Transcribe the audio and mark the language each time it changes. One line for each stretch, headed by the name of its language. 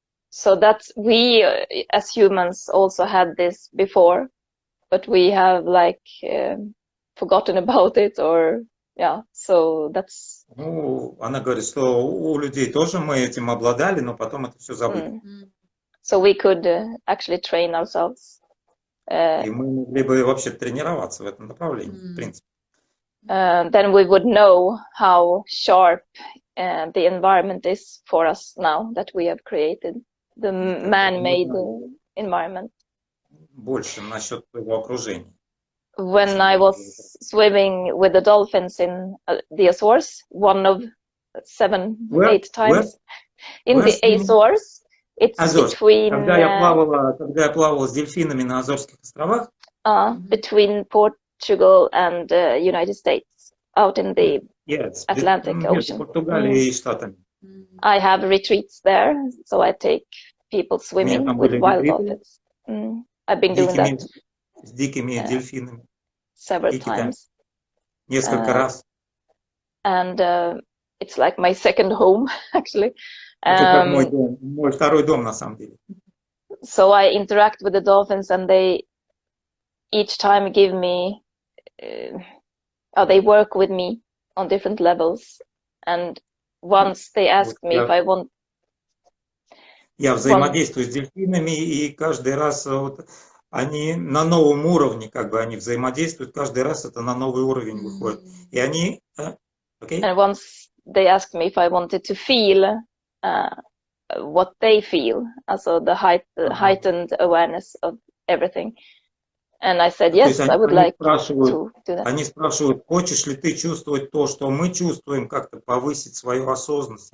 English: So that we as humans also had this before, but we have like forgotten about it, or yeah, so that's...
Russian: Ну, она говорит, что у людей тоже мы этим обладали, но потом это все забыли.
English: So we could actually train ourselves.
Russian: И мы могли бы вообще тренироваться в этом направлении, в принципе.
English: Then we would know how sharp the environment is for us now that we have created the man-made environment.
Russian: Больше насчет своего окружения.
English: When I was swimming with the dolphins in the Azores, one of 8 times in the Azores, it's between...
Russian: Когда я плавала с дельфинами на Азорских островах,
English: between Portugal and United States, out in the Atlantic Ocean.
Russian: Португалией и Штатами.
English: I have retreats there, so I take people swimming with wild dolphins. I've been doing that
Russian: с дикими дельфинами.
English: Several times.
Russian: Несколько раз.
English: And it's like my second home, actually.
Russian: Это как мой дом, мой второй дом, на самом деле.
English: So I interact with the dolphins, and they each time give me, they work with me on different levels. And once they ask me if I want...
Russian: Я взаимодействую с дельфинами, и каждый раз вот, они на новом уровне, как бы они взаимодействуют, каждый раз это на новый уровень выходит. И они...
English: And once they asked me if I wanted to feel what they feel, also the heightened awareness of everything. And I said, yes, I would like to do that.
Russian: Они спрашивают, хочешь ли ты чувствовать то, что мы чувствуем, как-то повысить свою осознанность?